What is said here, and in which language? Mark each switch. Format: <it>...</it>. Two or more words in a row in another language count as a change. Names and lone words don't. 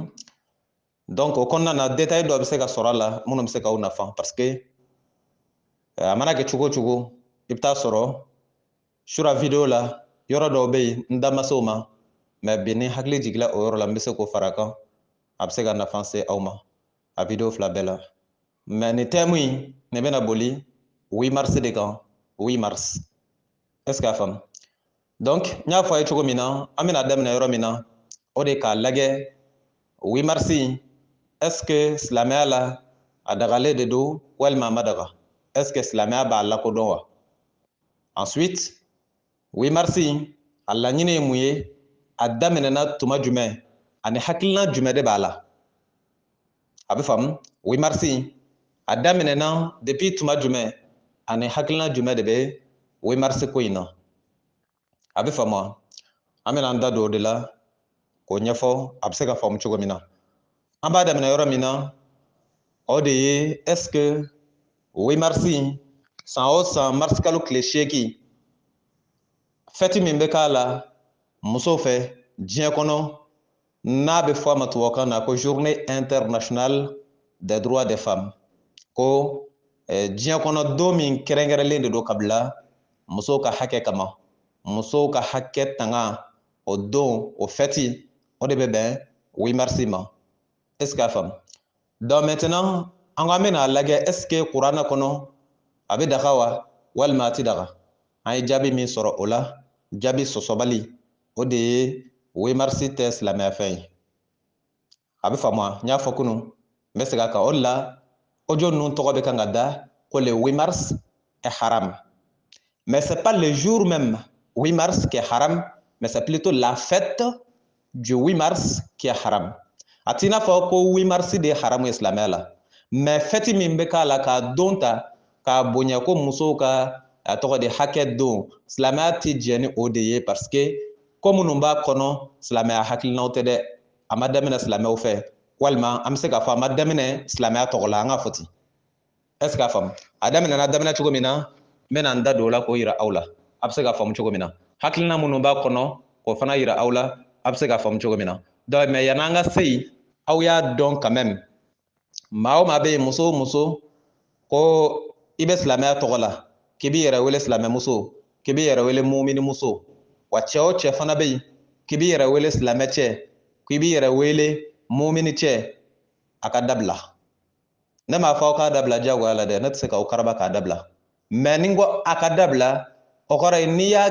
<bm>Donc o kɔnɔna na détail dɔ bɛ se ka sɔrɔ a la minnu bɛ se k'aw nafa</bm> <fr>parce que</fr> <bm>a mana kɛ cogo o cogo i bɛ taa sɔrɔ sura video la yɔrɔ dɔw bɛ yen n da ma se o ma mais bi ni hakili jigila o yɔrɔ la n bɛ se k'o fara a kan a bɛ se ka nafa se aw ma a video 2 bɛɛ la. Mais nin thème in nin bɛna boli 8 mars de kan 8 mars.</bm> <fr>Est-ce que</fr> <bm>a faamu? Donc n y'a fɔ a ye cogo min na an bɛna daminɛ yɔrɔ min na o de k'a lajɛ 8 mars</bm> <fr>est-ce que</fr> <bm>silamɛya la a dagalen de don walima a ma daga?</bm> <fr>Est-ce que</fr> <bm>silamɛya b'a lakodɔn wa? Ensuite 8 mars a laɲini ye mun ye? A daminɛna tuma jumɛn ani hakilina jumɛn de b'a la? A bɛ faamu? 8 mars a daminɛna depuis tuma jumɛn ani hakilina jumɛn de bɛ 8 mars ko in na? A bɛ faamu wa? An bɛna an da don o de la k'o ɲɛfɔ a bɛ se ka faamu cogo min na. An b'a daminɛ yɔrɔ min na o de ye</bm> <fr>est-ce que</fr> <bm>8 mars san o san mars kalo tile 8 fête min bɛ k'a la musow fɛ diɲɛ kɔnɔ n'a bɛ fɔ a ma tubabukan na ko</bm> <fr>journée internationale des droits des femmes</fr> <bm>ko diɲɛ kɔnɔ don min kɛrɛnkɛrɛnlen de don ka bila musow ka hakɛ kama. Musow ka hakɛ tanga o don o fête o de bɛ bɛn 8 mars ma.</bm> <fr>Est-ce que</fr> <bm>a faamu?</bm> <fr>Donc maintenant</fr> <bm>an ko an bɛna lajɛ</bm> <fr>est-ce que</fr> <bm>kuranɛ kɔnɔ a bɛ daga wa walima a tɛ daga? An ye jaabi min sɔrɔ o la jaabi sɔsɔbali o de ye 8 mars tɛ silamɛya fɛn ye. A bɛ faamu wa? N y'a fɔ kunun n bɛ segin a kan o de la audio ninnu tɔgɔ bɛ kan ka da ko</bm> <fr>le 8 mars est haram. Mais c'est pas le jour même 8 mars qui est haram, mais c'est plutôt la fête du 8 mars qui est haram.</fr> <bm>A t'i n'a fɔ ko 8 mars de ye haramu ye silamɛya la, mais fête min bɛ k'a la k'a don ta k'a bonya ko musow ka a tɔgɔ de hakɛ don silamɛya tɛ jɛ ni o de ye</bm> <fr>parce que</fr> <bm>ko minnu b'a kɔnɔ silamɛya hakilinaw tɛ dɛ. A ma daminɛ silamɛw fɛ walima an bɛ se k'a fɔ a ma daminɛ silamɛya tɔgɔ la an ka fɔ ten.</bm> <fr>Est-ce que</fr> <bm>a faamu? A daminɛna daminɛ cogo min na n bɛna n da don o la k'o yira aw la a bɛ se ka faamu cogo min na. Hakilina minnu b'a kɔnɔ k'o fana yira aw la a bɛ se ka faamu cogo min na.</bm> <fr>Donc mais</fr> <bm>yan'an ka se yen aw y'a dɔn</bm> <fr>quand même</fr> <bm>maa o maa bɛ yen muso o muso ko i bɛ silamɛya tɔgɔ la k'i b'i yɛrɛ wele silamɛmuso k'i b'i yɛrɛ wele muminimuso wa cɛ o cɛ fana bɛ yen k'i b'i yɛrɛ wele silamɛ cɛ k'i b'i yɛrɛ wele mumini cɛ a ka dabila ne m'a fɔ aw k'a dabila diyagoya la dɛ ne tɛ se k'aw karaba k'a dabila mɛ ni n ko a ka dabila o kɔrɔ ye n'i y'a</bm>